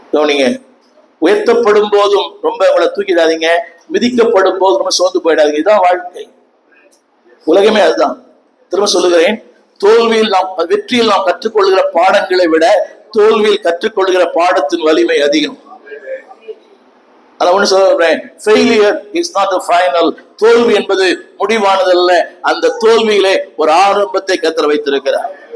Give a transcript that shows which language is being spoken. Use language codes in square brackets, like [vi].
[ta] நீங்க உயர்த்தப்படும் போதும் ரொம்ப உங்களை தூக்கிடாதீங்க, மிதிக்கப்படும் போதும் ரொம்ப சோர்ந்து போயிடாதீங்க. இதுதான் வாழ்க்கை. உலகமே அதுதான். திரும்ப சொல்லுகிறேன், தோல்வியில் நாம், வெற்றியில் நாம் கற்றுக்கொள்கிற பாடங்களை விட தோல்வியில் கற்றுக்கொள்கிற பாடத்தின் வலிமை அதிகம். அத ஒண்ணு சொல்றேன், [en] failure is not the final. [ta] தோல்வி என்பது முடிவானதல்ல. அந்த தோல்வியிலே ஒரு ஆரம்பத்தை கர்த்தர் வைத்திருக்கிறார்.